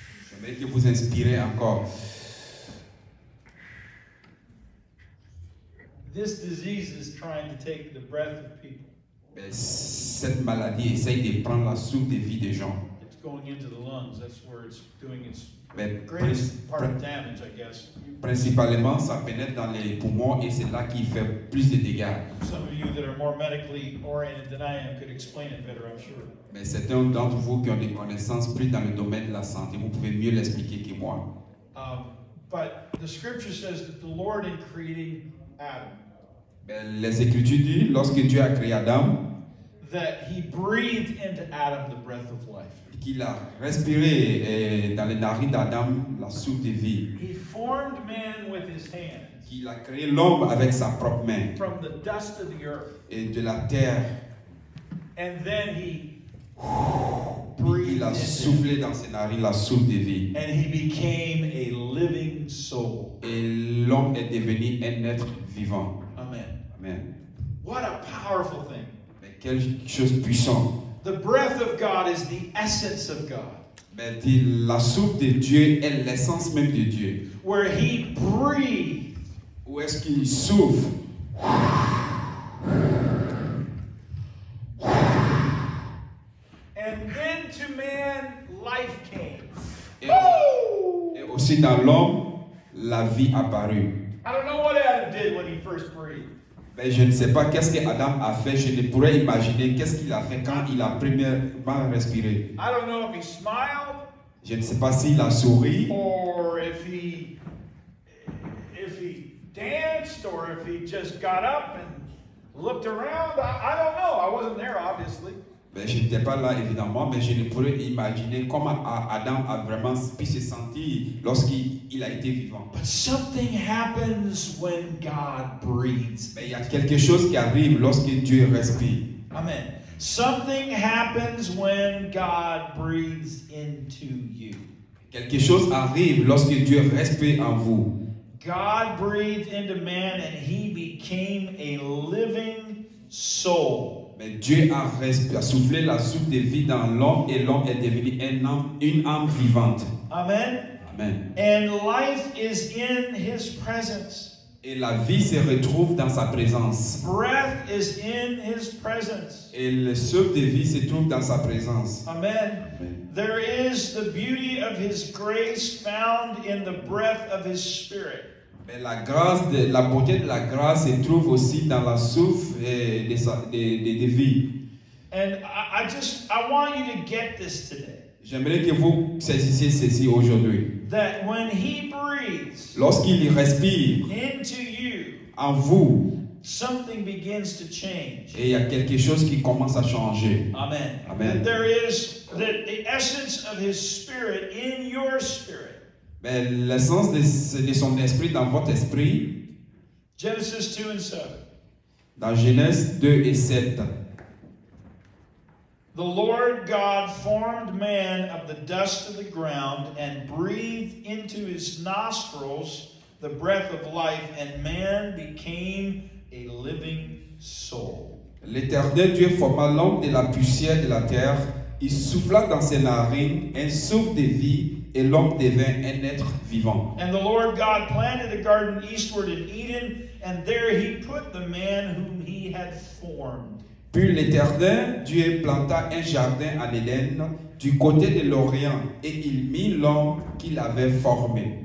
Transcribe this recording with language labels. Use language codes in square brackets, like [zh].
[fr] J'aimerais que vous inspirez encore. [en] This disease is trying to take the breath of people. [fr] Cette maladie essaye de prendre la souffle de vie des gens. [en] It's going into the lungs. That's where it's doing its greatest part of damage, I guess. [fr] Principalement, ça pénètre dans les poumons et c'est là qu'il fait plus de dégâts. [en] Some of you that are more medically oriented than I am could explain it better, I'm sure. [fr] Mais certains d'entre vous qui ont des connaissances plus dans le domaine de la santé, vous pouvez mieux l'expliquer que moi. [en] But the scripture says that the Lord in creating Adam, [fr] les Écritures disent, lorsque Dieu a créé Adam, [en] that he breathed into Adam the breath of life. [fr] Qu'il a respiré dans les narines d'Adam la souffle de vie. [en] He formed man with his hands. [fr] Qu'il a créé l'homme avec sa propre main. [en] From the dust of the earth. [fr] Et de la terre. [en] And then he [fr] il a soufflé dans ses narines la souffle de vie. [en] And he became a living soul. [fr] Et l'homme est devenu un être vivant. [en] Amen. [fr] Amen. [en] What a powerful thing. [fr] Mais quelle chose puissante. [en] The breath of God is the essence of God. [fr] Mais la souffle de Dieu est l'essence même de Dieu. [en] Where he breathed. [fr] Où est-ce qu'il souffle? [en] And then to man, life came. [fr] Et aussi dans l'homme, la vie apparut. [en] I don't know what Adam did when he first breathed. [fr] Mais je ne sais pas qu'est-ce que Adam a fait. Je ne pourrais imaginer qu'est-ce qu'il a fait quand il a premièrement respiré. [en] I don't know if he smiled. [fr] Je ne sais pas s'il a souri. [en] Or if he danced, or if he just got up and looked around. I don't know. I wasn't there, obviously. [fr] Ben, je n'étais pas là évidemment, mais je ne pourrais imaginer comment Adam a vraiment pu se sentir lorsqu'il a été vivant. [en] But something happens when God breathes. [fr] Mais il y a quelque chose qui arrive lorsque Dieu respire. Amen. [en] Something happens when God breathes into you. [fr] Quelque chose arrive lorsque Dieu respire en vous. [en] God breathed into man and he became a living soul. [fr] Mais Dieu a soufflé la souffle de vie dans l'homme et l'homme est devenu une âme vivante. [en] Amen. [fr] Amen. [en] And life is in his presence. [fr] Et la vie se retrouve dans sa présence. [en] Breath is in his presence. [fr] Et le souffle de vie se trouve dans sa présence. [en] Amen. [fr] Amen. [en] There is the beauty of his grace found in the breath of his spirit. [fr] Mais la beauté de la grâce se trouve aussi dans la souffle de vie. [en] And I want you to get this today. [fr] J'aimerais que vous saisissiez ceci aujourd'hui. [en] That when he breathes [fr] lorsqu'il respire [en] into you, [fr] en vous, [en] something begins to change. [fr] Et il y a quelque chose qui commence à changer. [en] Amen. [fr] Amen. [en] There is the essence of his spirit in your spirit. [fr] Mais l'essence de son esprit dans votre esprit. [en] Genesis 2 and 7. [fr] Dans Genèse 2 et 7. [en] The Lord God formed man of the dust of the ground and breathed into his nostrils the breath of life, and man became a living soul. [fr] L'Éternel Dieu forma l'homme de la poussière de la terre. Il souffla dans ses narines un souffle de vie et l'homme devint un être vivant. [en] And the Lord God planted a garden eastward in Eden, and there he put the man whom he had formed. [fr] Puis l'Éternel Dieu planta un jardin en Éden du côté de l'Orient et il mit l'homme qu'il avait formé.